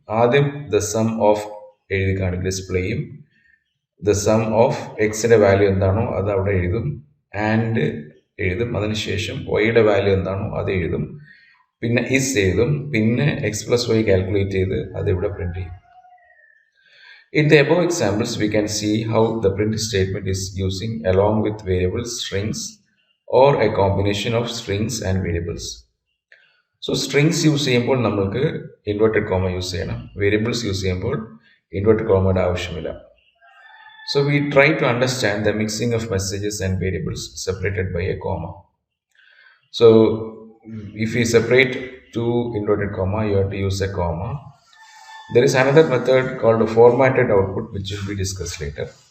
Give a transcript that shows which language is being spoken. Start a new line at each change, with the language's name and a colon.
Malayalam: ആദ്യം
English: the sum of
Malayalam: എഴുതി കാണിക്കും, ഡിസ്പ്ലേ ചെയ്യും. ദ സം ഓഫ് എക്സിൻ്റെ വാല്യൂ എന്താണോ അത് അവിടെ എഴുതും, ആൻഡ് എഴുതും. അതിനുശേഷം വൈയുടെ വാല്യൂ എന്താണോ അത് എഴുതും, പിന്നെ ഇസ് എഴുതും, പിന്നെ എക്സ് പ്ലസ് വൈ കാൽക്കുലേറ്റ് ചെയ്ത് അത് ഇവിടെ പ്രിന്റ് ചെയ്യും.
English: In the above examples, we can see how the print statement is using along with variables, strings, or a combination of strings and variables.
Malayalam: So strings use ചെയ്യുമ്പോൾ നമുക്ക് inverted comma use ചെയ്യണം. Variables use ചെയ്യുമ്പോൾ inverted കോമയുടെ ആവശ്യമില്ല.
English: So we try to understand the mixing of messages and variables separated by a comma. So if we separate two inverted comma, you have to use a comma. There is another method called a formatted output, which will be discussed later.